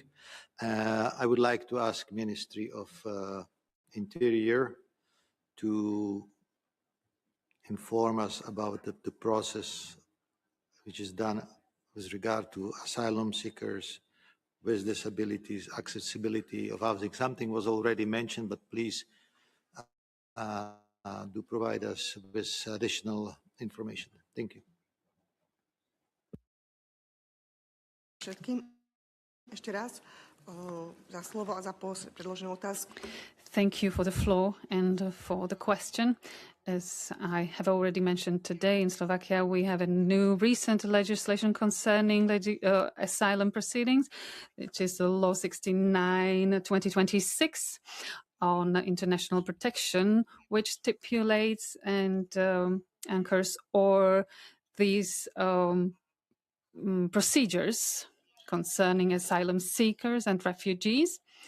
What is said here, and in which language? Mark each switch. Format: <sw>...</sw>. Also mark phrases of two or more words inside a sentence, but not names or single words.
<en>I would like to ask Ministry of Interior to inform us about the process which is done with regard to asylum seekers with disabilities, accessibility of housing. Something was already mentioned, but please do provide us with additional information. Thank you.</en> <sk>Všetkým ešte raz za slovo a za predloženú otázku.</sk> <en>Thank you for the floor and for the question. As I have already mentioned today, in Slovakia, we have a new recent legislation concerning asylum proceedings, which is the Law 69/2026 on international protection, which stipulates and anchors or these procedures concerning asylum seekers and refugees.</en>